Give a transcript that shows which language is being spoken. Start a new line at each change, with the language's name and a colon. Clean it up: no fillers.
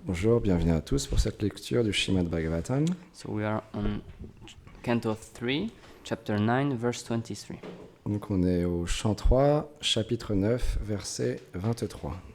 French: Bonjour, bienvenue à tous pour cette lecture du Srimad Bhagavatam.
English: So we are on Canto 3, Chapter 9, verse 23.
French: Donc on est au chant 3, chapitre 9, verset 23.